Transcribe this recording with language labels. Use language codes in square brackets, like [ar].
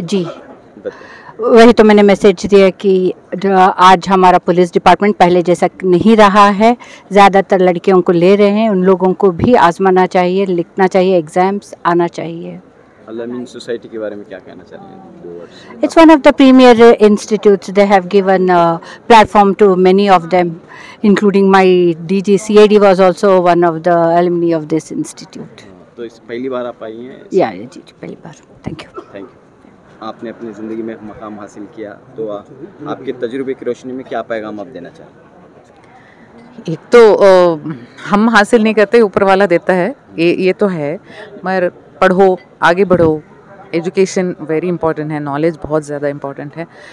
[hi] जी, वही तो मैंने मैसेज दिया कि आज हमारा पुलिस डिपार्टमेंट पहले जैसा नहीं रहा है, ज़्यादातर लड़कियों को ले रहे हैं, उन लोगों को भी आजमाना चाहिए, लिखना चाहिए, एग्ज़ाम्स आना चाहिए। अल-अमीन सोसाइटी के बारे में क्या कहना चाहिए? [en] It's one of the premier institutes. They have given platform to many of them, including my DG CAD was also one of the alumni of this institute. [hi] तो इस पहली बार आप आई हैं? या जी, पहली बार। Thank you. आपने अपनी ज़िंदगी में मकाम हासिल किया, तो आपके तजुर्बे की रोशनी में क्या पैगाम आप देना चाहें? एक तो हम हासिल नहीं करते, ऊपर वाला देता है, ये तो है। मगर पढ़ो, आगे बढ़ो, [en] education very important [hi] है, नॉलेज बहुत ज़्यादा इंपॉर्टेंट है।